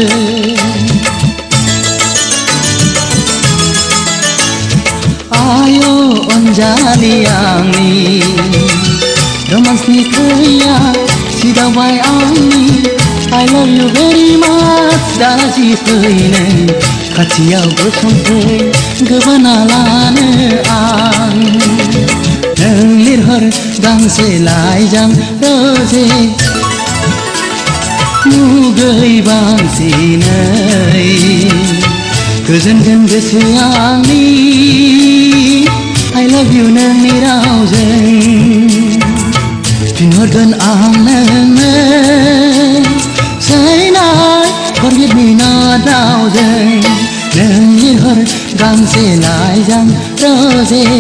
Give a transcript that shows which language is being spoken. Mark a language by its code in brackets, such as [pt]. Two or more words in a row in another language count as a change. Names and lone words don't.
[brx] आयो अनजालि आंनि रोमान्सनि खैया सिदावबाय आंनि [en] I love you very much [brx] दालासि फैनै खाथियाव गसंफै गोबाना लानो आं नों लिरहर गांसे लाइजाम रोजे मुगै बांसिनै गोजोनगोन गोसो आंनि [en] I love you [brx] नोंनि रावजों फिनहरगोन आं नोंनो [en] Say not forget me not [brx] रावजों नों लिरहर गांसे लाइजाम रोजे